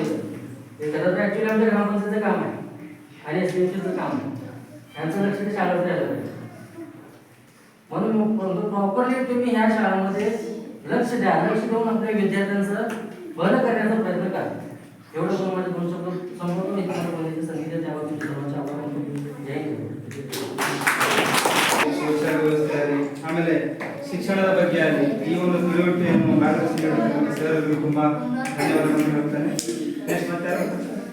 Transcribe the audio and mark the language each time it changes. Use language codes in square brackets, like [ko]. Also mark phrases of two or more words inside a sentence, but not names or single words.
[mr] एखादं तर ऍक्च्युली आमच्या ग्रामपंचायतीचं काम आहे आणि एसडीएमसीचं काम आहे, यांचं लक्ष ते शाळेत द्यायला पाहिजे. म्हणून प्रॉपरली तुम्ही ह्या शाळांमध्ये लक्ष द्या, लक्ष देऊन आपल्या विद्यार्थ्यांचं भलं करण्याचा प्रयत्न करा. एवढं पण माझे 2 शब्द संपूर्ण इतिहासामध्ये संगीत त्यावर तुमच्या सर्वांचे आभार मानतो. जय हिंद. [kn] ಆಮೇಲೆ ಶಿಕ್ಷಣದ ಬಗ್ಗೆ ಆಗಲಿ ಈ ಒಂದು ತಿಳುವಳಿಕೆಯನ್ನು ಮಾರ್ಗದರ್ಶನ ಸರ್ ತುಂಬಾ ಧನ್ಯವಾದಗಳನ್ನು ಹೇಳ್ತೇನೆ. ನೆಕ್ಸ್ಟ್ ಮತ್ತೆ